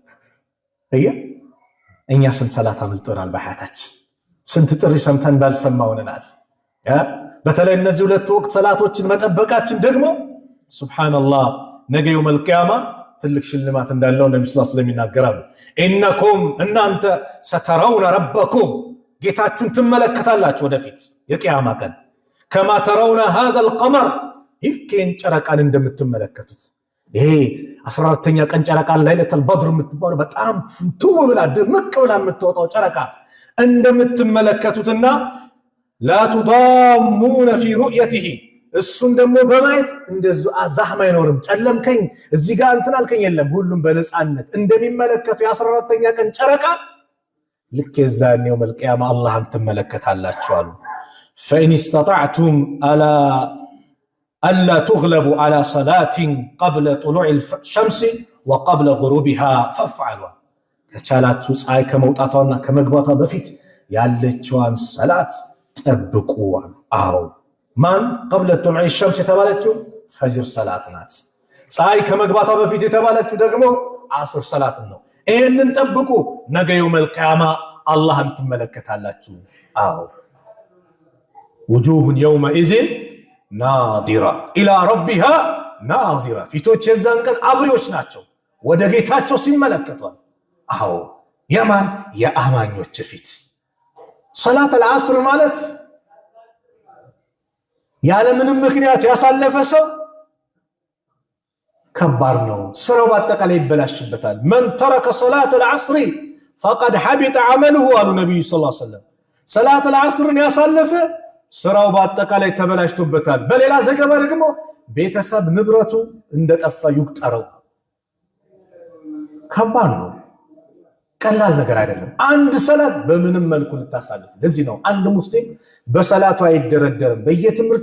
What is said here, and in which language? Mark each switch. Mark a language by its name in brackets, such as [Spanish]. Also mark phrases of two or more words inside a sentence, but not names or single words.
[Amharic] እኛ ስንት ሰላት አምልጦናል በሐያታችን ስንት ጥሪ ሰምተን ባልሰማውናል በተለይ እነዚህ ሁለት ወቅት ሰላቶችን መጠበቃችን ደግሞ ሱብሃንአላህ ነገ [Arabic] يوم القيامة [Amharic] ትልቅ ሽልማት እንዳለው ነብዩ [Arabic] صلى الله عليه وسلم [Amharic] ይናገራሉ ኢነኩም እናንተ [Arabic] سترون ربكم [Amharic] ጌታችሁን ትመለከታላችሁ ወደፊት የቂያማ ቀን ከማ [Arabic] ترون هذا القمر [Amharic] ይህን ጨረቃን እንደምትመለከቱት ይሄ 14ኛ ቀን ጨረቃ [Arabic] ليلة البدر [Amharic] የምትባለው በጣም ፍንትው ብላ ድምቅ ብላ የምትወጣው ጨረቃ እንደምትመለከቱትና [Arabic] لا تضامون في رؤيته [Amharic] እሱን ደግሞ በማየት እንደዚህ አዛህማ አይኖርም ጨለምከኝ እዚህ ጋር እንትን አልከኝ የለም ሁሉም በነጻነት እንደሚመለከቱ የ14ኛ ቀን ጨረቃ ልክ የዛኔው መልቂያማ አላህን ትመለከታላችሁ አሉ [Arabic] فإن استطعتم ألا تغلبوا على صلاة قبل طلوع الشمس وقبل غروبها فافعلوا [Amharic] ከቻላችሁ ፀሐይ ከመውጣቷና ከመግባቷ በፊት ያለችዋን ሰላት ጠብቁ አው ማን [Arabic] قبل طلوع الشمس [Amharic] የተባለችው ፈጅር ሰላት ናት ፀሐይ ከመግባቷ በፊት የተባለችው ደግሞ አስር ሰላት ነው ይሄንን ጠብቁ ነገ [Arabic] يوم القيامة [Amharic] አላህን ትመለከታላችሁ አው [Arabic] وجوه يومئذ ناظرة إلى ربها ناظرة [Amharic] ፊቶች የዛን ቀን አብሪዎች ናቸው ወደ ጌታቸው ሲመለከቷል አው የማን የአማኞች ፊት ሰላት العصر ማለት ያለ ምንም ምክንያት ያሳለፈ ሰው ከባድ ነው ስራው በአጠቃላይ ይበላሽበታል [Arabic] من ترك صلاة العصر فقد حبط عمله [Amharic] አሉ ነብዩ [Arabic] صلى الله عليه وسلم [Amharic] ሰላት العصርን ያሳለፈ ስራው በአጠቃላይ ተበላሽቶበታል በሌላ ዘገባ ደግሞ ቤተሰብ ንብረቱ እንደጠፋ ይቁጠረው ከባድ ነው ቀላል ነገር አይደለም አንድ ሰላት በምንም መልኩ ልታሳልፍ ለዚህ ነው አንድ ሙስሊም በሰላቱ አይደረደርም በየትምህርት